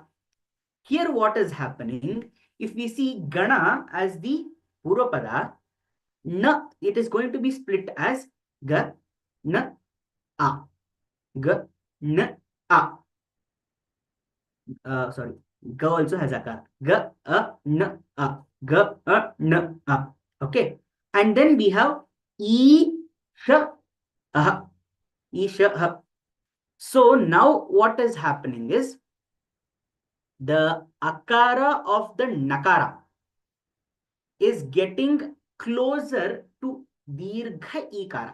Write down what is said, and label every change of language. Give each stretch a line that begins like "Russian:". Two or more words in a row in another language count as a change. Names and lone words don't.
English: Here what is happening, if we see Gana as the Purvapada, Na, it is going to be split as Ga, Na, A. Ga, Na, A. Sorry, Ga also has Akar. Ga, A, Na, A. Ga, A, Na, A. Okay. And then we have E, Sha, Aha. E, Sha, Ha. So now what is happening is the Akara of the Nakara is getting closer to Dirgha Ikara.